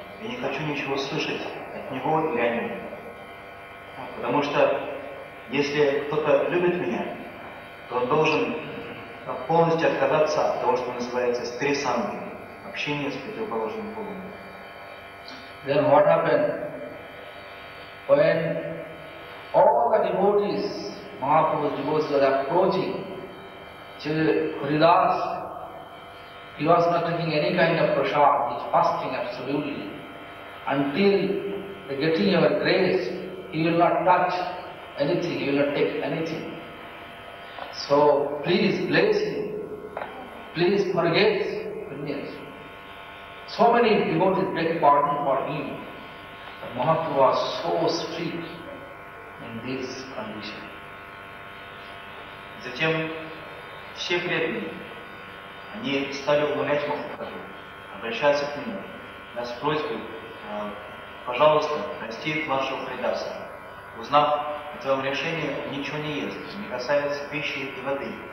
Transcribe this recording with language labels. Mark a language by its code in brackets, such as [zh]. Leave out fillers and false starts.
[ru] Я не хочу ничего слышать от него или о нем. Потому что если кто-то любит меня, то он должен полностью отказаться от того, что называется стресангой, общение с противоположным полом. [en] Then what happened? When all the devotees, Mahaprabhu's devotees were approaching Haridas, he was not taking any kind of prasad, he is fasting absolutely. Until the getting your grace, he will not touch anything, he will not take anything. So please bless him, please forget him. So many devotees beg pardon for him. But Mahaprabhu was so strict in this condition. [ru] Затем все преданные, они стали умолять Махапрабху, обращаться к нему, с просьбой, пожалуйста, прости младшего Харидаса. Узнав о твоем решении, он ничего не ест, не касается пищи и воды.